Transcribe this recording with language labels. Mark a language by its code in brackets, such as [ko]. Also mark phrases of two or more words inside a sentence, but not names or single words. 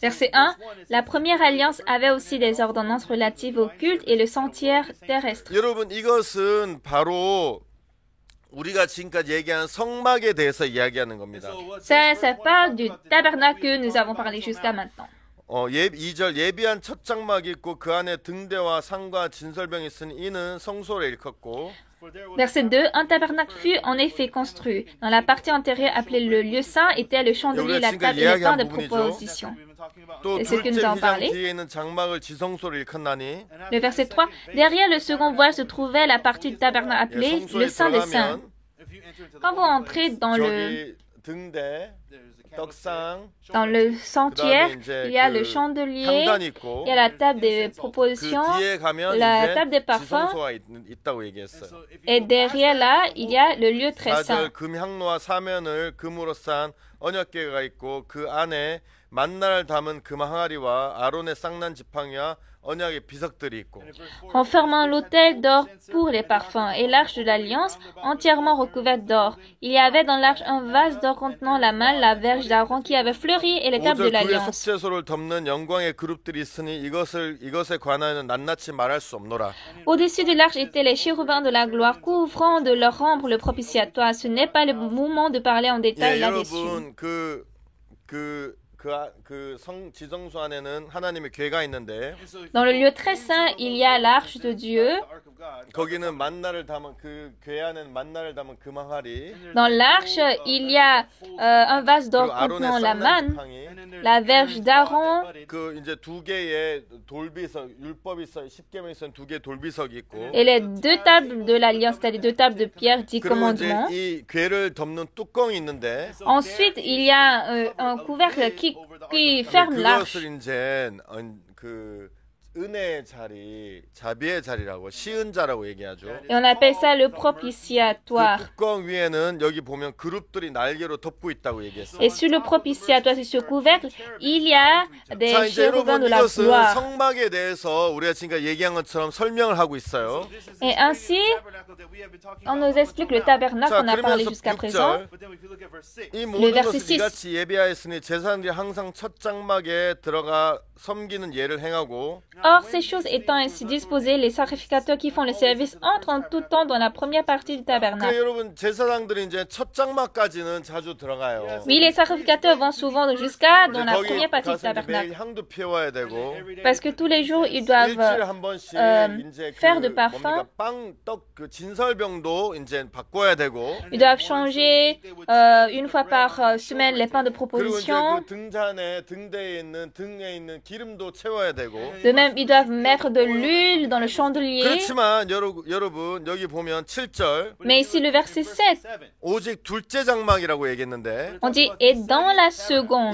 [fr] Verset 1. La première alliance avait aussi des ordonnances relatives au culte et le sanctuaire terrestre. [ko] 여러분 이것은 바로 우리가 지금까지 얘기한 성막에 대해서 이야기하는 겁니다. [fr] Ça parle du tabernacle que nous avons parlé jusqu'à maintenant. [ko] 2절 예비한 첫 장막이 있고 그 안에 등대와 상과 진설병이 있으니 이는 성소를 일컫고 [fr] Verset 2. Un tabernacle fut en effet construit. Dans la partie antérieure appelée le lieu saint était le chandelier, la table et le pain de proposition. [ko] 또 [fr] Et c'est ce que nous [ko] 둘째 [fr] avons [ko] 휘장 [fr] parlé. [ko] 뒤에 있는 장막을 지성소로 일컫나니 [fr] Le verset 3. Derrière le second voile se trouvait la partie du tabernacle appelée le [ko] 성소에 [fr] Saint des Saints. [ko] 들어가면 [fr] Quand vous entrez dans le [ko] 저기 등대, 떡상, [fr] sanctuaire, [ko] 그다음에 [fr] il y a [ko] 이제 [fr] le [ko] 그 [fr] chandelier, [ko] 향단이 있고 [fr] il y a la table des [ko] 그 [fr] propositions, [ko] 뒤에 가면 [fr] la [ko] 이제 [fr] table des parfums, [ko] 지성소가 있다고 얘기했어요. [fr] et derrière là, il y a le lieu très saint. [ko] 4절 금향로와 사면을 금으로 싼 언약궤가 있고 그 안에 만나를 담은 금 항아리와 아론의 쌍난 지팡이와 언약의 비석들이 있고 [fr] Renfermant l'autel d'or pour les parfums et l'arche de l'alliance entièrement recouverte d'or. Il y avait dans l'arche un vase d'or contenant la main, la verge d'Aaron qui avait fleuri et les tables de [ko] 5절 그의 [fr] l'alliance. [ko] 속죄소를 덮는 영광의 그룹들이 있으니 이것에 관하여는 낱낱이 말할 수 없노라. [fr] Au-dessus de l'arche étaient les chérubins de la gloire couvrant de leur ombre le propitiatoire. Ce n'est pas le moment de parler en détail [ko] 예, [fr] là-dessus. [ko] 여러분 지성소 안에는 하나님의 궤가 있는데 [fr] Dans le lieu très saint, il y a l'arche de Dieu. [ko] 거기는 만나를 담은 그 궤 안에는 만나를 담은 금 항아리 [fr] Dans l'arche, il y a un vase d'or [ko] 그리고 아론의 [fr] contenant la [ko] 쌍난 [fr] manne, [ko] 지팡이 [fr] la verge d'Aaron, [ko] 그 이제 두 개의 돌비석 율법이 있어 십계명이 있어 두 개의 돌비석이 있고 [fr] et les deux tables de l'alliance, c'est-à-dire deux tables de pierre, 10 [ko] 그리고 이제 [fr] commandements. [ko] 이 궤를 덮는 뚜껑이 있는데 [fr] Ensuite, il y a un couvercle qui ferme l'arche. [ko] 그것을 이제 그 은혜의 자리, 자비의 자리라고 시은자라고 얘기하죠. [fr] Et on appelle ça le [ko] 그 [fr] propitiatoire. [ko] 뚜껑 위에는 여기 보면 그룹들이 날개로 덮고 있다고 얘기했어요. [fr] Et sur le propitiatoire, sur ce couvercle, il y a [ko] 자, [fr] des [ko] 이제 [fr] chérubins [ko] 여러분 [fr] de la [ko] 이것은 [fr] gloire. [ko] 성막에 대해서 우리가 지금까지 얘기한 것처럼 설명을 하고 있어요. [fr] Et ainsi, on nous explique le tabernacle [ko] 자, [fr] qu'on a parlé [ko] 그러면서 [fr] jusqu'à présent. [ko] 6절 이 모든 [fr] verset [ko] 것을 [fr] 6. [ko] 이같이 예비하였으니 제사장들이 항상 첫 장막에 들어가 섬기는 예를 행하고 [fr] Or, ces choses étant ainsi disposées, les sacrificateurs qui font le service entrent en tout temps dans la première partie du [ko] 그래 [fr] tabernacle. [ko] 여러분 제사장들이 이제 첫 장막까지는 자주 들어가요. [fr] Oui, les sacrificateurs vont souvent jusqu'à dans la [ko] 거기 [fr] première partie du [ko] 가서 이제 매일 [fr] tabernacle. [ko] 향도 피워야 되고 [fr] Parce que tous les jours, ils doivent [ko] 일주일에 한 번씩 이제 [fr] faire de [ko] 그 [fr] parfum. [ko] 뭡니까 빵떡 그 진설병도 이제 바꿔야 되고 [fr] Ils doivent changer une fois par semaine les pains de [ko] 그리고 이제 [fr] proposition. [ko] 그 등잔에 등대에 있는 등에 있는 기름도 채워야 되고 [fr] De même, ils doivent mettre de l'huile dans le chandelier. [ko] 그렇지만 여러분 여기 보면 7절 [fr] Mais ici, le verset 7, [ko] 오직 둘째 장막이라고 얘기했는데 [fr] on dit « et dans la seconde ».